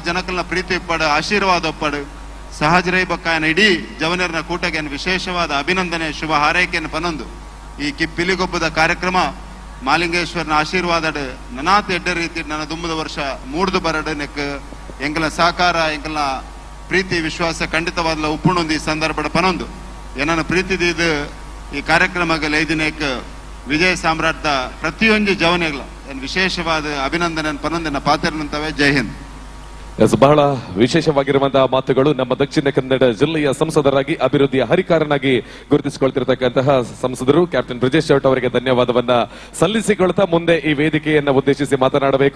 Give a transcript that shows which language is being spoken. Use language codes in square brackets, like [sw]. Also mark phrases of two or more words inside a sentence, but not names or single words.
[tcy] ಜನಕಲ್ನ ಪ್ರೀತಿ ಇಪ್ಪಡು ಆಶೀರ್ವಾದ ಒಪ್ಪಡು ಸಹಜರೈ ಬಕ್ಕಾಯನ ಇಡೀ ಜವನಿಯರ್ನ ಕೂಟಗೆ ವಿಶೇಷವಾದ ಅಭಿನಂದನೆ ಶುಭ ಹಾರೈಕೆಯನ್ನು ಪನೊಂದು ಈ ಪಿಲಿಗೊಬ್ಬದ ಕಾರ್ಯಕ್ರಮ ಮಾಲಿಂಗೇಶ್ವರನ ಆಶೀರ್ವಾದ ನನಾತ್ ಎಡ್ಡ ರೀತಿ ನನ್ನ ದುಂಬದ ವರ್ಷ ಮೂಡ್ದು ಬರಡು ನೆಕ್ ಎಂಕಲ ಸಹಕಾರ ಎಂಕಲ್ನ ಪ್ರೀತಿ ವಿಶ್ವಾಸ ಖಂಡಿತವಾದ ಉಪ್ಪುಣೊಂದು ಈ ಸಂದರ್ಭ ಪನೊಂದು ಏನನ್ನ ಪ್ರೀತಿದಿದ್ದು ಈ ಕಾರ್ಯಕ್ರಮಕ್ಕೆ ಲೈದಿನೇಕ್ ವಿಜಯ ಸಾಮ್ರಾಟ್ದ ಪ್ರತಿಯೊಂದು ಜವನಿಗಳ ವಿಶೇಷವಾದ ಅಭಿನಂದನೆ ಪನೊಂದಿನ ಪಾತ್ರನಂತವೇ. [hi] जय हिंद. [kn] ಬಹಳ ವಿಶೇಷವಾಗಿರುವಂತಹ ಮಾತುಗಳು. ನಮ್ಮ ದಕ್ಷಿಣ ಕನ್ನಡ ಜಿಲ್ಲೆಯ ಸಂಸದರಾಗಿ ಅಭಿವೃದ್ಧಿಯ ಹರಿಕಾರನಾಗಿ ಗುರುತಿಸಿಕೊಳ್ತಿರತಕ್ಕಂತಹ ಸಂಸದರು ಕ್ಯಾಪ್ಟನ್ ಬ್ರಿಜೇಶ್ ಚೌಟ ಅವರಿಗೆ ಧನ್ಯವಾದವನ್ನ ಸಲ್ಲಿಸಿಕೊಳ್ತಾ ಮುಂದೆ ಈ ವೇದಿಕೆಯನ್ನ ಉದ್ದೇಶಿಸಿ ಮಾತನಾಡಬೇಕು.